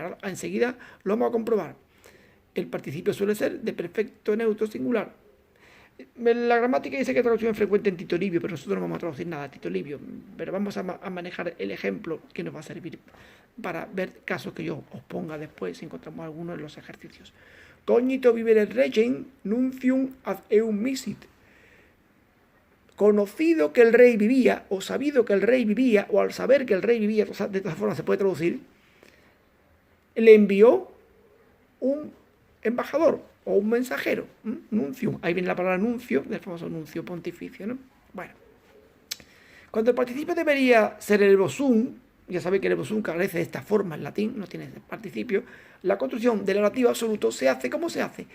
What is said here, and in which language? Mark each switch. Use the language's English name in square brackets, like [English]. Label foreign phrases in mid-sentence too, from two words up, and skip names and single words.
[Spanish] Ahora, enseguida lo vamos a comprobar. El participio suele ser de perfecto neutro singular. La gramática dice que traducción es frecuente en Tito Livio, pero nosotros no vamos a traducir nada a Tito Livio. Pero vamos a manejar el ejemplo que nos va a servir para ver casos que yo os ponga después si encontramos alguno en los ejercicios. [Latin] Cognito vivere regem nuncium ad eum misit. [Spanish] Conocido que el rey vivía, o sabido que el rey vivía, o al saber que el rey vivía, de todas formas se puede traducir, le envió un embajador o un mensajero, nuncium. Ahí viene la palabra nuncio, del famoso nuncio pontificio, ¿no? Bueno, cuando el participio debería ser el verbo sum, ya sabéis que el verbo sum carece de esta forma en latín, no tiene ese participio, la construcción del relativo absoluto se hace, ¿cómo se hace?